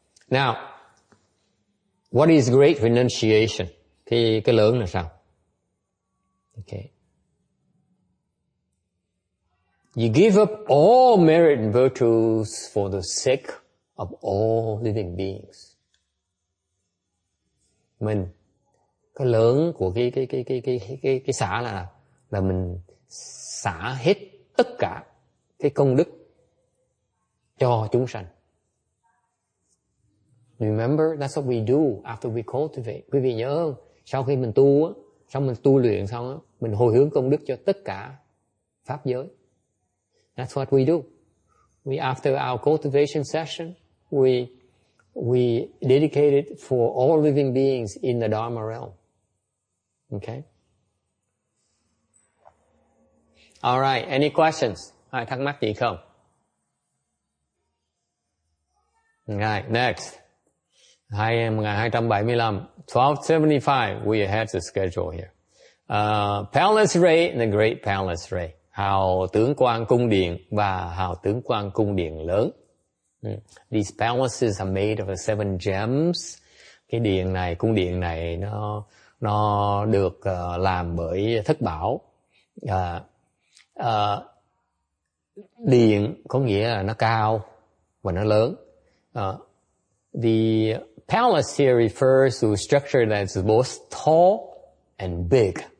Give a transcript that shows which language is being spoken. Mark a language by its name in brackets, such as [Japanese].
[English] Now, what is great renunciation? [Vietnamese] Cái lớn là sao? Okay. [English] You give up all merit and virtues for the sake of all living beings. [Vietnamese] Cái lớn của cái xả là mình xả hết tất cả cái công đức cho chúng sanh. [English] Remember, that's what we do after we cultivate. [Vietnamese] Quý vị nhớ không? Sau khi mình tu á, xong mình tu luyện xong á, mình hồi hướng công đức cho tất cả pháp giới. [English] That's what we do. after our cultivation session, we dedicate it for all living beings in the Dharma realm. Okay? All right, any questions? [Vietnamese] Ai thắc mắc gì không? [English] Right, next. 1275. 1275, we ahead the schedule here. Palace Ray and the Great Palace Ray. [Vietnamese] Hào tướng quang cung điện và hào tướng quang cung điện lớn. [English] These palaces are made of 7 gems. [Vietnamese] Cái điện này, cung điện này nó được làm bởi thất bảo. Điện có nghĩa là nó cao và nó lớn. [English] The palace here refers to a structure that's both tall and big.